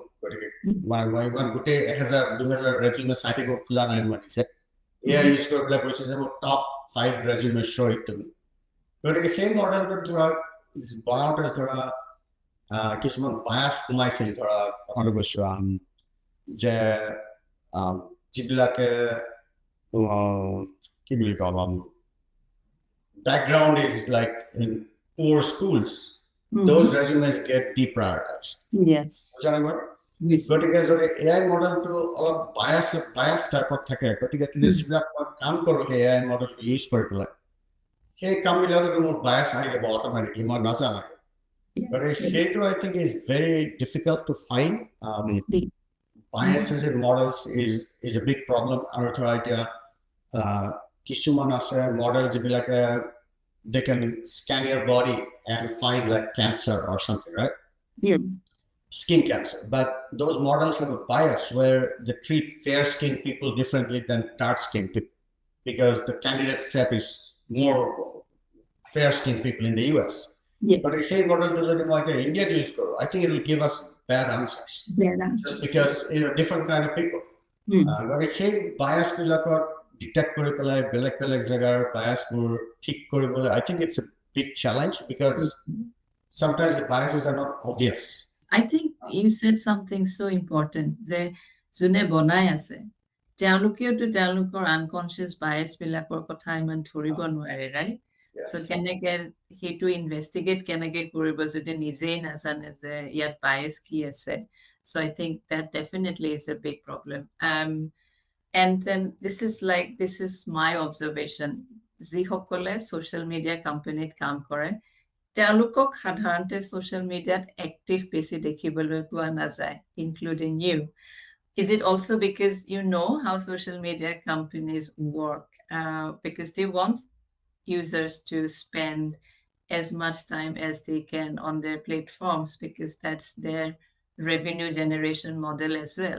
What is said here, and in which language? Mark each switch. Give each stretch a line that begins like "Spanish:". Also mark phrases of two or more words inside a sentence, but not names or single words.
Assamese: গতিকে মই গোটেই 1000-2000 ৰেজিউমে চাই থাকিব খোলা নাই, মাতিছে AI ইউজ কৰি পেলাই কৈছে যে মোক
English: top 5 resume show it to me.
Assamese: গতিকে সেই মডেলটোত ধৰা বনাওঁতে ধৰা কিছুমান বায়াছ সোমাইছিল, ধৰা কথাটো কৈছোঁ যে যিবিলাকে কি বুলি কম
English: background is like in poor schools, those resumes get deprioritized. Yes.
Assamese: গতিকে যদি AI মডেলটো অলপ বায়াছ টাইপত থাকে, গতিকে যিবিলাক মই কাম কৰোঁ সেই AI মডেলটো ইউজ কৰি পেলাই, সেই কামবিলাকতো মোৰ বায়াছ আহি যাব অট'মেটিকলি, মই নাজানো। গতিকে সেইটো
English: I think is very difficult to find. Biases in models is a big problem.
Assamese: আৰু ধৰা এতিয়া কিছুমান আছে মডেল যিবিলাকে
English: they can scan your body and find like cancer or something, right? Skin cancer. But those models have a bias where they treat fair-skinned people differently than dark-skinned people because the candidate set is more fair-skinned people in the US. Yes. But if model does like India use go, I think it will give us bad answers. Bad answers. Just because different kind of people. But if bias detect
Assamese: কৰি পেলাই বেলেগ জাগাৰ bias গুৰ ঠিক কৰিবলৈ,
English: I think it's a big challenge because sometimes the biases are not obvious. I think you said something so important
Assamese: যে যোনে বনাই আছে তেওঁলোকেওতো তেওঁলোকৰ
English: unconscious bias
Assamese: বিলাকৰ কথা ইমান ধৰিব নোৱাৰে, ৰাইট?
English: Yes.
Assamese: So কেনেকে সেইটো ইনভেষ্টিগেট কেনেকে কৰিব যদি নিজেই নাজানে যে ইয়াত বায়াছ কি আছে?
English: So I think that definitely is a big problem. And then this is my observation.
Assamese: যিসকলে
English: social media companyত
Assamese: কাম কৰে তেওঁলোকক সাধাৰণতে
English: social mediat active
Assamese: বেছি দেখিবলৈ পোৱা নাযায়,
English: including you. Is it also because you know how social media companies work? Because they want users to spend as much time as they can on their platforms because that's their revenue generation model as well.